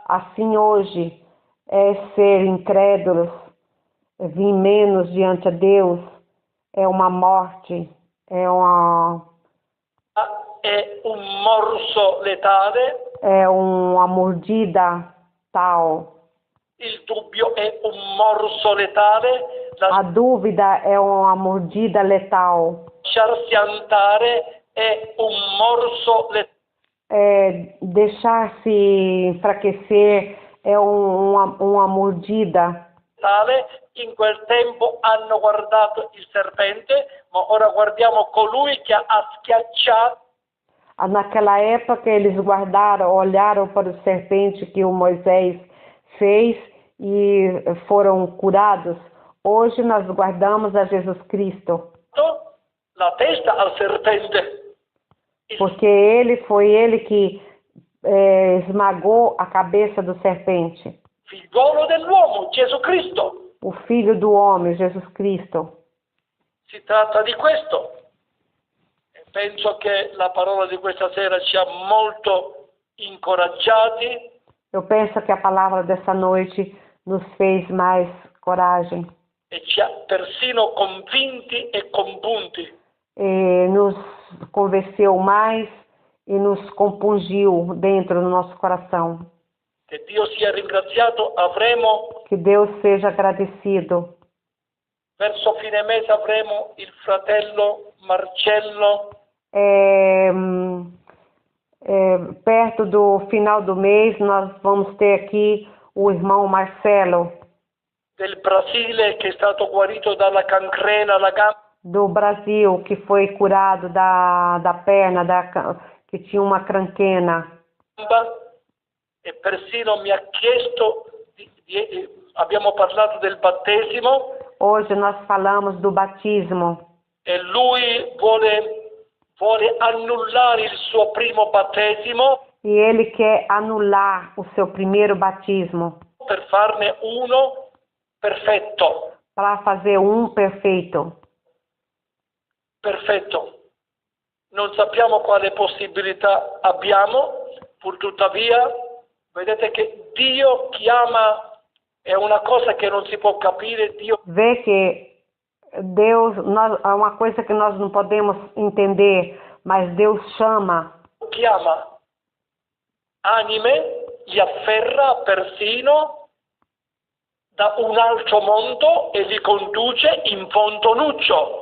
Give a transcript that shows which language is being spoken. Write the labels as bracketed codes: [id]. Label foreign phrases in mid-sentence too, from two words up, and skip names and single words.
[pt] Assim hoje é ser incrédulos, vir menos diante a Deus, é uma morte, é [it] un morso letale, [pt] uma mordida tal. [it] il dubbio è un morso letale, [pt] A dúvida é uma mordida letal. [it] lasciarsi andare è un morso [pt] Deixar-se enfraquecer é uma mordida. [it] letale. In quel tempo hanno guardato il serpente, ma ora guardiamo colui che ha schiacciato. [pt] Naquela época eles olharam para o serpente que o Moisés fez e foram curados. Hoje nós guardamos a Jesus Cristo. [it] La testa al serpente. [pt] Porque foi ele que esmagou a cabeça do serpente. [it] Figliuolo dell'uomo, Gesù Cristo. [pt] O Filho do Homem, Jesus Cristo. [it] Si tratta di questo. E penso che la parola di questa sera ci ha molto incoraggiati. [pt] Eu penso que a palavra dessa noite nos fez mais coragem. [it] E ci ha persino convinti e compunti. [pt] E nos convenceu mais e nos compungiu dentro do nosso coração. [it] Che Dio sia ringraziato. Avremo, [pt] Que Deus seja agradecido. [it] verso fine mese avremo il fratello Marcello. [pt] Perto do final do mês nós vamos ter aqui o irmão Marcelo. [it] Del Brasile, che è stato guarito dalla cancrena alla gamba. [pt] Do Brasil, que foi curado da perna, que tinha uma cranquena. [it] E persino mi ha chiesto, abbiamo parlato del battesimo. [pt] Hoje nós falamos do batismo. [it] E lui vuole annullare il suo primo battesimo. [pt] E ele quer anular o seu primeiro batismo. [it] Per farne uno perfetto. [pt] Para fazer um perfeito. [it] Perfetto. Non sappiamo quale possibilità abbiamo, pur tuttavia, vedete che Dio chiama, è una cosa che non si può capire. Dio [pt] vê que Deus é uma coisa que nós não podemos entender, mas Deus chama. [it] Chiama anime, li afferra persino da un altro mondo e li conduce in Ponto Nuccio.